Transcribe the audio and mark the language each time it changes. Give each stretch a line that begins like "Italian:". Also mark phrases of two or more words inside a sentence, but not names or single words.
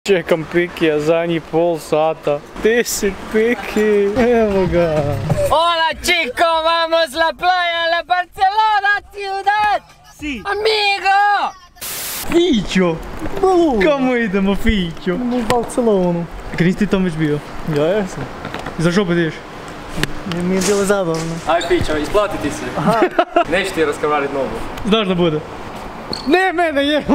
Croatian: Čekam Pikija zadnjih pol sata. Gdje si Piki? Evo ga.
Spanish: Hola chico, vamos la playa, la Barcelona ciudad! Si. Amigo!
Croatian: Fićo! Kamo idemo Fićo? U Barcelonu. Kad nisi ti tam već bio? Ja jesam. Za što ideš? Mi je bilo zabavno. Aj Fićo, isplati ti se. Neću ti raskrvarit nogu. Znaš da bude? Ne, mene jebo!